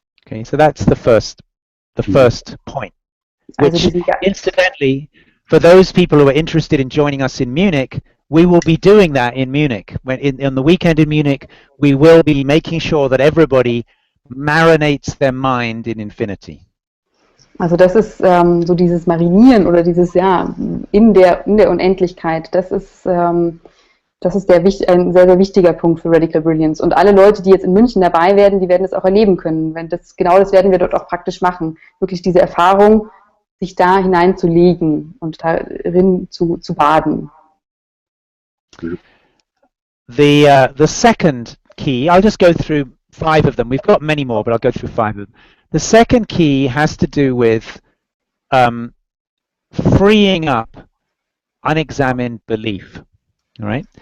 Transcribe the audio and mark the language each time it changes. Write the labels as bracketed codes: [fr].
[en] Okay, so that's the first point. Which, incidentally, for those people who are interested in joining us in Munich, we will be doing that in Munich. On the weekend in Munich, we will be making sure that everybody marinates their mind in infinity. [de] Also das ist so dieses Marinieren oder dieses, ja, in der Unendlichkeit, das ist ein sehr, sehr wichtiger Punkt für Radical Brilliance. Und alle Leute, die jetzt in München dabei werden, die werden es auch erleben können. Genau das werden wir dort auch praktisch machen. Wirklich diese Erfahrung, sich da hineinzulegen und darin zu baden. [en] The second key, I'll just go through 5 of them. We've got many more, but I'll go through 5 of them. The second key has to do with freeing up unexamined belief. All right.